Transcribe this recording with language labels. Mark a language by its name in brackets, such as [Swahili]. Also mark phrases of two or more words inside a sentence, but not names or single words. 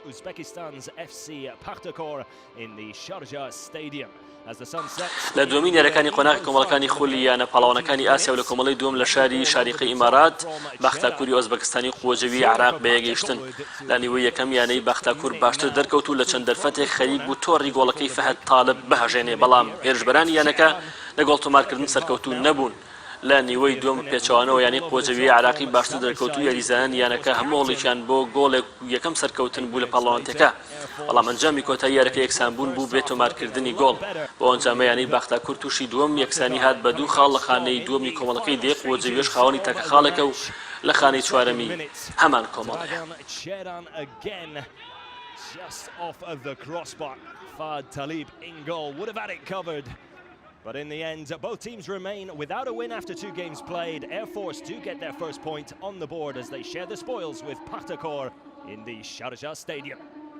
[English] Uzbekistan's FC Pakhtakor in the Sharjah Stadium. As the sun sets, [Central Kurdish] لە دومین یاریەکانی قۆناغی کۆمەڵەکانی خولی یانە پاڵەوانەکانی ئاسیا و لە کۆمەڵی دووەم لە شاری شاریقی ئیمارات باختاکوری ئۆزبەکستانی قووەجەوی عراق بەیەگەیشتن لە نیوەی یەکەم یانەی باختاکور باشتر دەرکەوت و لە چەند دەرفەتێک خەریک بوو تۆڕی گۆڵەکەی فەهەد تاالب بەهەژێنێ بەڵام هێرشبەرانی یانەکە لە گۆڵ تۆمارکردن سەرکەوتوو نەبوون لە نیوەی دووەم پێچەوانەوە یانی قووەجەوی عراقی باشتر دەرکەوت و یاریزانان یانەکە هەموو هەوڵێکیان بۆ گۆڵێک یەکەم سەرکەوتن بوو لە پاڵەوانتێکە بەڵام ئەنجامی کۆتایی یاریەکە یەکسانبوون بوو بێ تۆمارکردنی گۆڵ بۆ ئەنجامە یانەی باختاکور تووشی دووەم یەکسانی هات بە دوو خاڵ لە خانەی دووەمی کۆمەڵەکەی دێ قووەجەویش خاوەنی تەکە خاڵێکە و لە خانەی چوارەمی هەمان کۆمەڵەیە. [English] Just off of the crossbar, Fahd Talib in goal would have had it covered. But in the end, both teams remain without a win after 2 games played. Air Force do get their first point on the board as they share the spoils with Pakhtakor in the Sharjah Stadium.